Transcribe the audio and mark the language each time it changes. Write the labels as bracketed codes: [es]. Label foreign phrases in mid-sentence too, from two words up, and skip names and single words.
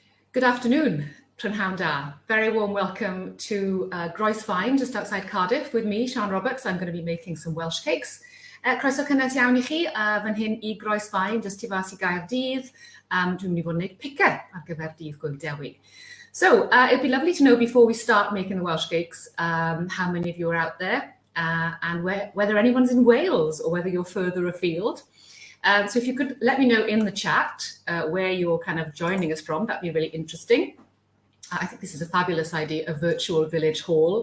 [en] Good afternoon, [cy] Prynhawn Da. [en] Very warm welcome to Groes Fine, just outside Cardiff, with me, Sian Roberts. I'm going to be making some Welsh cakes. [cy] Croeso cynnes iawn I chi, fan hyn I Groes Fine, just tu fas I Gaerdydd. Dwi'n mynd I fod yn gwneud picker ar gyfer dydd Gwyl Dewi. [en] So it'd be lovely to know before we start making the Welsh cakes, how many of you are out there and whether anyone's in Wales or whether you're further afield. So if you could let me know in the chat where you're kind of joining us from, that'd be really interesting. I think this is a fabulous idea, a virtual village hall.